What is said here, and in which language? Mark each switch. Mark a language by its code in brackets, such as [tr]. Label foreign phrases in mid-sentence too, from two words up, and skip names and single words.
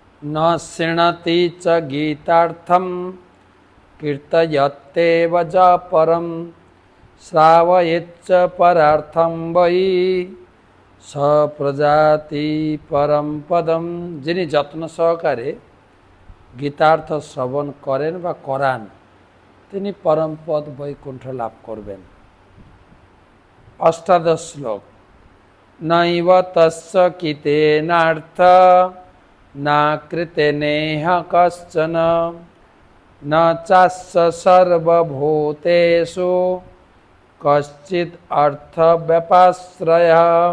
[sa] न शृणति च गीतार्थं कीर्तयत्येव च परं श्रावयेच्च परार्थं वै स प्रजाति परम पदम। [bn] যিনি যত্ন সহকারে গীতার্থ শ্রবণ করেন বা করান তিনি পরম পদ বৈকুণ্ঠ লাভ করবেন। অষ্টাদশ শ্লোক। [sa] নৈব তস্য কীতেনার্থ না কৃতেনেহ কশ্চন ন চাস্য সর্বভূতেষু কশ্চিৎ অর্থ ব্যপাশ্রয়ঃ।